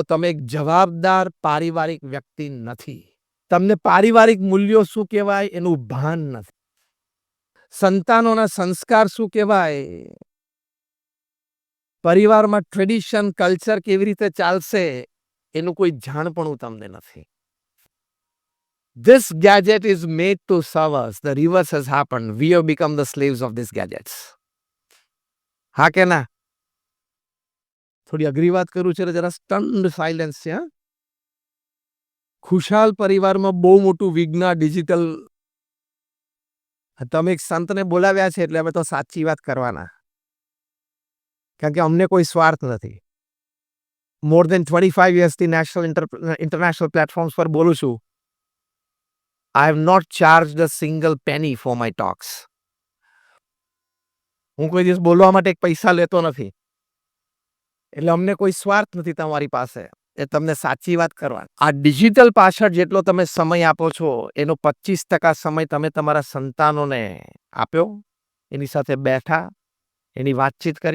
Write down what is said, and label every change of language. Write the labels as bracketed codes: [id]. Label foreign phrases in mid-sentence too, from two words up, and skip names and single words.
[gu] તમે એક જવાબદાર પારિવારિક વ્યક્તિ નથી. તમને પારિવારિક મૂલ્યો શું કહેવાય એનું ભાન નથી. સંતાનોના સંસ્કાર શું કહેવાય, પરિવારમાં [en] tradition, culture [gu] કેવી રીતે ચાલશે એનું કોઈ જાણપણું તમને નથી. [en] This gadget is made to serve us. The reverse has happened. We have become the slaves of these gadgets. [gu] હા કે ના? થોડી અઘરી વાત કરું છે, જરા [en] stunned silence [gu] છે. ખુશાલ પરિવારમાં બહુ મોટું વિઘ્ન ડિજિટલ. તમે એક સંતને બોલાવ્યા છે એટલે અમે તો સાચી વાત કરવાના, કારણ કે અમને કોઈ સ્વાર્થ નથી. [en] more than [gu] 25 યર્સથી [en] national international platforms [gu] પર બોલું છું. [en] I have not charged a single penny for my talks. [gu] હું કોઈ દિવસ બોલવા માટે એક પૈસા લેતો નથી. એટલે અમને કોઈ સ્વાર્થ નથી તમારી પાસે. એ તમને સાચી વાત કરવાની. આ ડિજિટલ પાછળ જેટલો તમે સમય આપો છો એનો 25% સમય તમે તમારા સંતાનોને આપ્યો, એની સાથે બેઠા, એની વાતચીત કરી.